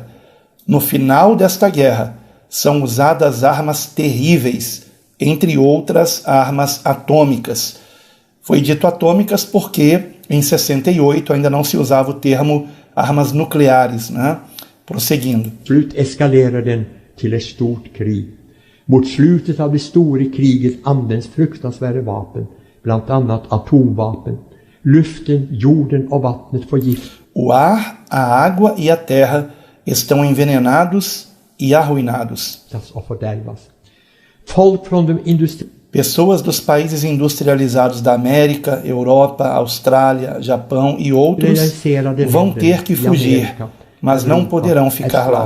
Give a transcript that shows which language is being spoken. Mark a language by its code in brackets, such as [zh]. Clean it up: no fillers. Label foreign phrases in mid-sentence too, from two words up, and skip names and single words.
[pt] No final desta guerra são usadas armas terríveis, entre outras armas atômicas. Foi dito atômicas porque em 68 ainda não se usava o termo armas nucleares, né? Prosseguindo. [sv] Slut eskalerar den till ett stort krig. Mot slutet av det stora kriget används fruktansvärda vapen, bland annat atomvapen. Luften, jorden och vattnet får gift. [pt] O ar, a água e a terra estão envenenados e arruinados. Pessoas dos países industrializados da América, Europa, Austrália, Japão e outros vão ter que fugir, mas não poderão ficar lá.